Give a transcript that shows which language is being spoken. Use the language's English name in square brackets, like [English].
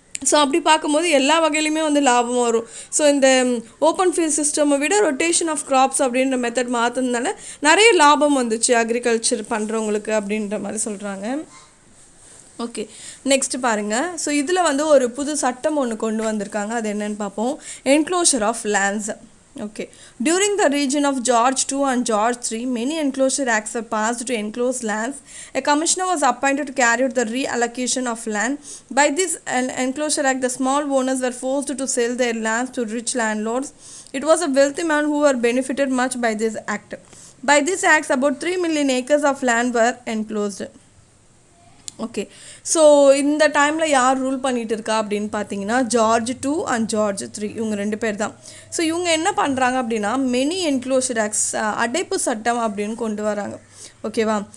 [Tamil] So அப்படி பார்க்கும்போது எல்லா வகையிலையுமே வந்து லாபம் வரும். ஸோ இந்த ஓப்பன் ஃபீல்ட் சிஸ்டமை விட ரொட்டேஷன் ஆஃப் கிராப்ஸ் அப்படின்ற மெத்தட் மாற்றினால நிறைய லாபம் வந்துச்சு அக்ரிகல்ச்சர் பண்ணுறவங்களுக்கு அப்படின்ற மாதிரி சொல்கிறாங்க. ஓகே, நெக்ஸ்ட் பாருங்கள். ஸோ இதில் வந்து ஒரு புது சட்டம் ஒன்று கொண்டு வந்திருக்காங்க. அது என்னென்னு பார்ப்போம். [English] Enclosure of lands. [Tamil] Okay. [English] During the region of George II and George III, many enclosure acts were passed to enclose lands. A commissioner was appointed to carry out the reallocation of land. By this enclosure act, the small owners were forced to sell their lands to rich landlords. It was a wealthy man who were benefited much by this act. By this act, about 3 million acres of land were enclosed. [Tamil] Okay, so இந்த டைமில் யார் rule பண்ணிகிட்டு இருக்கா அப்படின்னு பார்த்தீங்கன்னா George II and George III, இவங்க 2 பேர் தான். ஸோ இவங்க என்ன பண்ணுறாங்க அப்படின்னா [English] many enclosure acts, [Tamil] அடைப்பு சட்டம் அப்படின்னு கொண்டு வராங்க. ஓகேவா.